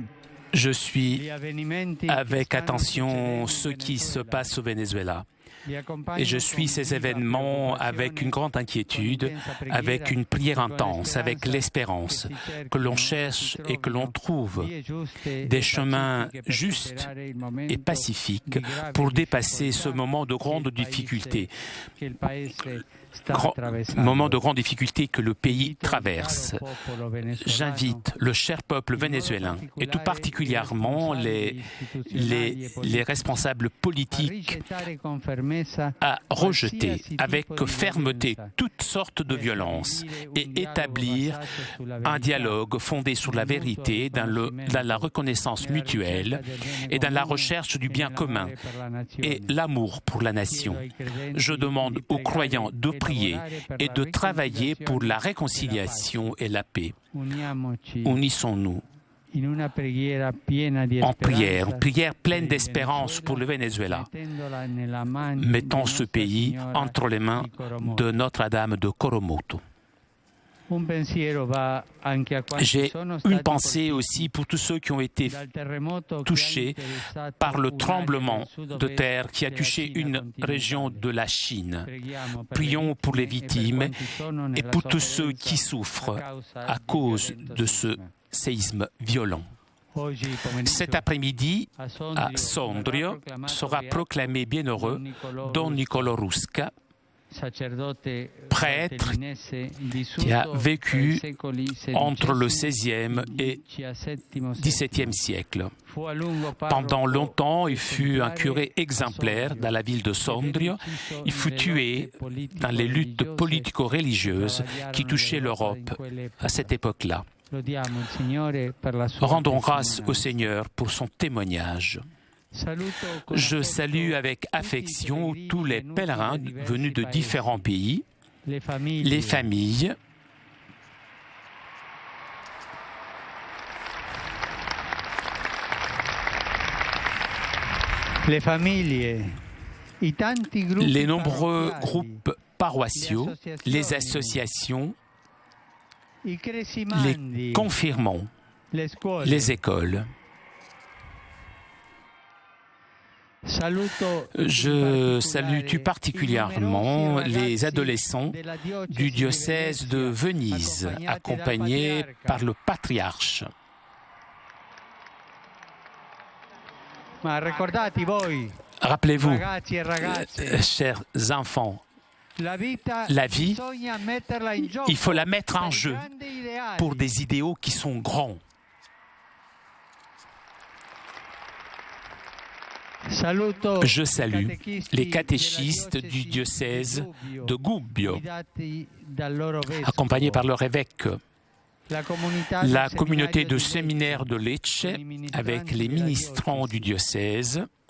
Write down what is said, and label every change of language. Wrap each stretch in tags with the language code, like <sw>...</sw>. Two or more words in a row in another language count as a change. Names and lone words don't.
<fr>Je suis</fr> <it>gli avvenimenti</it> <fr>avec</fr> <it>che stanno</it> <fr>attention</fr> <it>succedendo</it> <fr>ce</fr> <it>in</it> <fr>qui se</fr> <it>Venezuela.</it> <fr>passe au Venezuela.</fr> <it>Vi accompagno</it> <fr>Et je suis</fr> <it>con</it> <fr>ces</fr> <it>viva</it> <fr>événements avec</fr> <it>preoccupazione,</it> <fr>une grande inquiétude,</fr> <it>con intensa preghiera,</it> <fr>avec une prière</fr> <it>con</it> <fr>intense, avec l'espérance</fr> <it>che si cerchino,</it> <fr>que l'on</fr> <it>si</it> <fr>cherche et que</fr> <it>trovino</it> <fr>l'on trouve</fr> <it>vie giuste</it> <fr>des</fr> <it>e</it> <fr>chemins</fr> <it>pacifiche per</it> <fr>justes</fr> <it>superare il momento</it> <fr>et pacifiques</fr> <it>di grave</it> <fr>pour dépasser ce</fr> <it>difficoltà</it> <fr>moment de</fr> <it>che</it> <fr>grande</fr> <it>il paese-</it> <fr>difficulté,</fr> <it>che il paese sta</it> <fr>grand-</fr> <it>attraversando.</it> <fr>moment de grande difficulté que le pays</fr> <it>Invito il</it> <fr>traverse.</fr> <it>caro popolo venezuelano,</it> <fr>J'invite le cher peuple vénézuélien et tout particulièrement les responsables</fr> <it>a</it> <fr>politiques</fr> <it>rigettare con fermezza</it> <fr>à rejeter</fr> <it>qualsiasi</it> <fr>avec</fr> <it>tipo di</it> <fr>fermeté</fr> <it>violenza</it> <fr>toutes sortes de</fr> <it>e</it> <fr>violences</fr> <it>stabilire un</it> <fr>et</fr> <it>dialogo</it> <fr>établir</fr> <it>basato sulla</it> <fr>un</fr> <it>verità,</it> <fr>dialogue fondé sur la</fr> <it>nel mutuo</it> <fr>vérité, dans la reconnaissance</fr> <it>nella</it> <fr>mutuelle</fr> <it>ricerca del bene</it> <fr>et dans la</fr> <it>comune</it> <fr>recherche du</fr> <it>e</it> <fr>bien commun</fr> <it>nell'amore per la nazione.</it> <fr>et l'amour pour la nation.</fr> <it>Chiedo ai credenti</it> <fr>Je demande</fr> <it>di</it> <fr>aux</fr> <it>pregare</it> <fr>croyants de</fr> <it>e</it> <fr>prier</fr> <it>lavorare per</it> <fr>et</fr> <it>la</it> <fr>de travailler pour la</fr> <it>riconciliazione</it> <fr>réconciliation et la paix.</fr> <it>Uniamoci</it> <fr>Unissons-nous</fr> <it>in una preghiera piena di</it> <fr>en</fr> <it>speranza</it> <fr>prière, une prière pleine</fr> <it>per il</it> <fr>d'espérance pour le</fr> <it>Venezuela,</it> <fr>Venezuela.</fr> <it>mettendola nella mano</it> <fr>Mettons</fr> <it>di</it> <fr>ce</fr> <it>Nostra</it> <fr>pays</fr> <it>Signora</it> <fr>entre les mains</fr> <it>di Coromoto.</it> <fr>de Notre-Dame de Coromoto.</fr> <it>Un pensiero va anche a quanti</it> <fr>J'ai</fr> <it>sono</it> <fr>une</fr> <it>stati</it> <fr>pensée</fr> <it>colpiti</it> <fr>aussi pour tous ceux qui ont été</fr> <it>dal terremoto che ha</it> <fr>touchés</fr> <it>interessato</it> <fr>par le</fr> <it>un'area</it> <fr>tremblement</fr> <it>del sud-ovest</it> <fr>de terre qui a</fr> <it>della</it> <fr>touché</fr> <it>Cina</it> <fr>une</fr> <it>continentale.</it> <fr>région de la Chine.</fr> <it>Preghiamo per</it> <fr>Prions pour les</fr> <it>e per</it> <fr>victimes</fr> <it>quanti sono</it> <fr>et</fr> <it>nella</it> <fr>pour tous ceux</fr> <it>sofferenza</it> <fr>qui souffrent</fr> <it>a</it> <fr>à cause</fr> <it>del</it> <fr>de ce</fr> <it>sisma.</it> <fr>séisme violent.</fr> <it>Oggi pomeriggio</it> <fr>Cet après-midi,</fr> <it>a</it> <fr>à Sondrio, sera proclamé bienheureux Don Niccolò Rusca,</fr> <it>sacerdote</it> <fr>prêtre</fr> <it>valtellinese</it> <fr>qui a</fr> <it>vissuto</it> <fr>vécu</fr> <it>tra i secoli</it> <fr>entre le</fr> <it>XVI</it> <fr>XVIe et</fr> <it>XVII</it> <fr>XVIIe siècle.</fr> <it>Fu a lungo</it> <fr>Pendant</fr> <it>parroco</it> <fr>longtemps, il fut un</fr> <it>esemplare</it> <fr>curé</fr> <it>a</it> <fr>exemplaire</fr> <it>Sondrio.</it> <fr>dans la ville de Sondrio. Il fut tué dans les luttes politico-religieuses qui touchaient l'Europe à cette époque-là.</fr> <it>Lodiamo il Signore per la sua</it> <fr>Rendons grâce au</fr> <it>testimonianza.</it> <fr>Seigneur pour son témoignage.</fr> <it>Saluto con</it> <fr>Je</fr> <it>affetto</it> <fr>salue avec affection tous les pèlerins venus de différents pays,</fr> <it>le famiglie,</it> <fr>les familles,</fr> <it>le famiglie, i tanti gruppi</it> <fr>les nombreux</fr> <it>parrocchiali,</it> <fr>groupes paroissiaux, les associations,</fr> <it>i</it> <fr>les</fr> <it>cresimandi,</it> <fr>confirmants,</fr> <it>le scuole.</it> <fr>les écoles.</fr> <it>Saluto</it> <fr>Je</fr> <it>in</it> <fr>salue tout particulièrement</fr> <it>particolare i</it> <fr>les</fr> <it>numerosi</it> <fr>adolescents</fr> <it>ragazzi della diocesi</it> <fr>du</fr> <it>di</it> <fr>diocèse de</fr> <it>Venezia,</it> <fr>Venise,</fr> <it>accompagnati</it> <fr>accompagnés</fr> <it>dal patriarca.</it> <fr>par le patriarche.</fr> <it>Ma ricordate voi,</it> <fr>Rappelez-vous,</fr> <it>ragazzi e ragazze,</it> <fr>chers enfants La vie, il faut la mettre en jeu pour des idéaux qui sont grands. Je salue les catéchistes du diocèse de Gubbio, accompagnés par leur évêque, la communauté de séminaire de Lecce, avec les ministrants du diocèse,</fr>